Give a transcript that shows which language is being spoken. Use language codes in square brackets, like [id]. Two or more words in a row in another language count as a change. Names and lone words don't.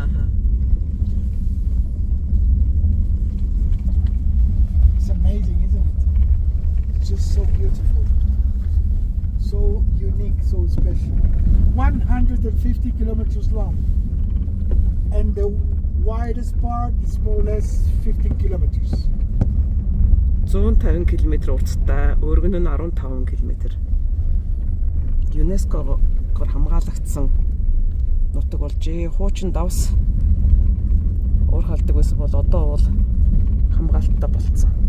[en] It's amazing, isn't it? It's just so beautiful, so unique, so special. 150 kilometers long, and the widest part is more or less 15 kilometers. [mn] 150 км урттай, өргөн нь 15 км. ЮНЕСКОгоор хамгаалагдсан нутаг болжээ. Хуучин давс уур халдаг байсан бол одоо бол хамгаалттай болцсон.